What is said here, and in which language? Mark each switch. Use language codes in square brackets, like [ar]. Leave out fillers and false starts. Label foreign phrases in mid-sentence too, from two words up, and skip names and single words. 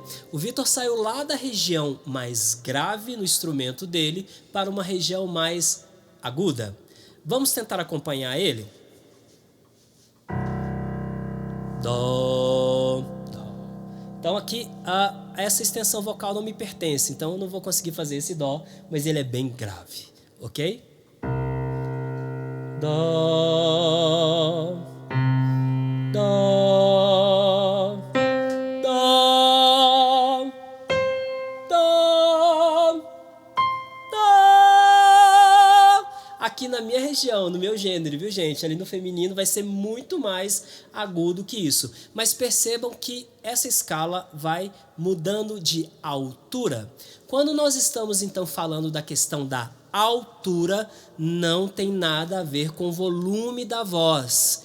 [pt] O Vitor saiu lá da região mais grave no instrumento dele para uma região mais aguda. Vamos tentar acompanhar ele? Dó, dó. Então aqui essa extensão vocal não me pertence, então eu não vou conseguir fazer esse dó, mas ele é bem grave, ok? Dó, dó, dó, dó, dó. Aqui na minha região, no meu gênero, viu gente? Ali no feminino vai ser muito mais agudo que isso. Mas percebam que essa escala vai mudando de altura. Quando nós estamos então falando da questão da altura, não tem nada a ver com o volume da voz.